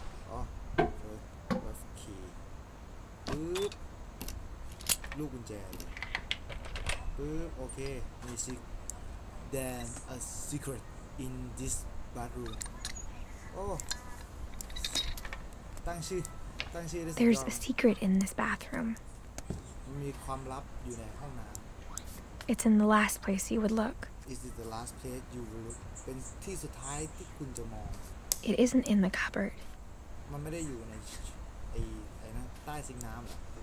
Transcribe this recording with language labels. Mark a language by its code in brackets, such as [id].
[th] อ๋อ [en] first key [th] ปึ๊บลูกกุญแจเลยปึ๊บโอเคมี [en] Then a secret in this bathroom. [th] Oh, ตั้งชื่อได้สุดยอด [en] There's a secret in this bathroom. [th] มีความลับอยู่ในห้องน้ำ [en] It's in the last place you would look. Is it the last place you will look? [th] เป็นที่สุดท้ายที่คุณจะมอง [en] It isn't in the cupboard. [th] มันไม่ได้อยู่ในไอ้นะใต้ซิงค์น้ำหรอ